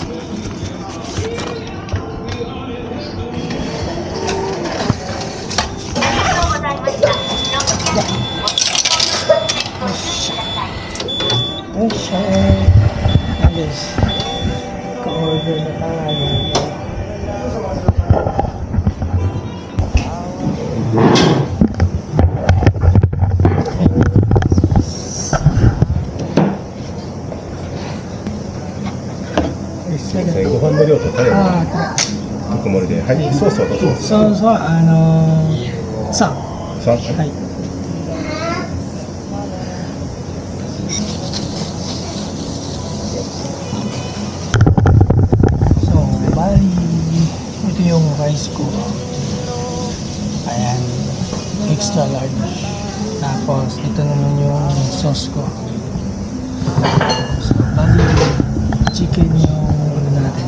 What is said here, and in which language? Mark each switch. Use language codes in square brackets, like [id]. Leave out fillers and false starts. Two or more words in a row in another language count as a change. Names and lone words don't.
[tl] Guys, ka-order na tayo. [ja] ご飯の量とタレの煮込まれで、はい、ソースはどうぞ。ソースは3。 [tl] はい。So, bali, ito yung rice ko. Ayan, extra large. Tapos, ito naman yung sauce ko. So, bali, chicken yung natin.